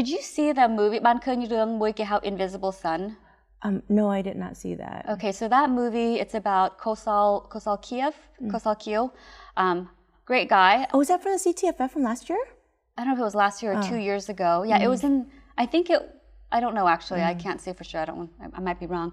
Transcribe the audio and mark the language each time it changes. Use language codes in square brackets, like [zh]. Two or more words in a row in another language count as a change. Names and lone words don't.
[en] Did you see the movie [km] បានឃើញរឿងមួយគេហៅ [en] Invisible Sun No, I did not see that. Okay, so that movie, it's about Kosal Kiev, great guy. Oh, was that for the CTFF from last year? I don't know if it was last year or 2 years ago. Yeah, it was I don't know actually, I can't say for sure, I might be wrong.